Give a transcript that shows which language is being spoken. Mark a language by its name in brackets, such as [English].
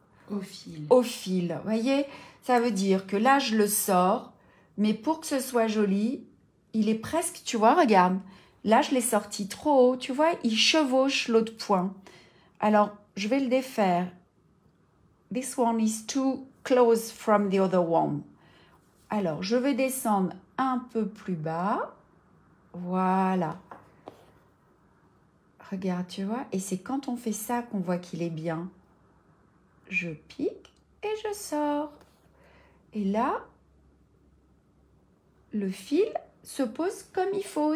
[French] au fil. Au fil. Vous voyez, ça veut dire que là, je le sors. Mais pour que ce soit joli, il est presque, tu vois, regarde. Là, je l'ai sorti trop haut. Tu vois, il chevauche l'autre point. Alors, je vais le défaire. [English] This one is too close from the other one. [French] Alors, je vais descendre un peu plus bas. Voilà. Regarde, tu vois. Et c'est quand on fait ça qu'on voit qu'il est bien. Je pique et je sors. Et là, le fil se pose comme il faut.